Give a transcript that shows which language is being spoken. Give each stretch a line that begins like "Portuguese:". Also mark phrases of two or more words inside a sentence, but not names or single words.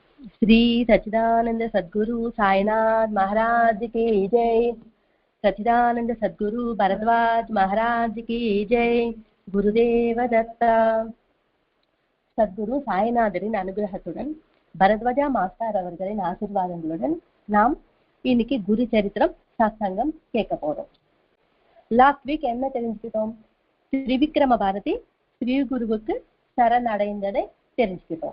Hindi: श्री सच्चिदानंद सद्गुरु साईनाथ महाराज की जय। सच्चिदानंद सद्गुरु भरद्वाज महाराज की जय। गुरुदेव दत्ता।
Tamil: சத்குரு சாய்நாதரின் அனுகிரகத்துடன் பரத்வாஜா மாஸ்டர் அவர்களின் ஆசீர்வாதங்களுடன் நாம் இன்னைக்கு குரு சரித்திரம் சத்சங்கம் கேட்க போறோம்.
English: last week
Tamil: என்ன தெரிஞ்சுக்கிட்டோம்? திரிவிக்ரம பாரதி ஸ்ரீ குருவுக்கு சரணடைந்ததை தெரிஞ்சுக்கிட்டோம்.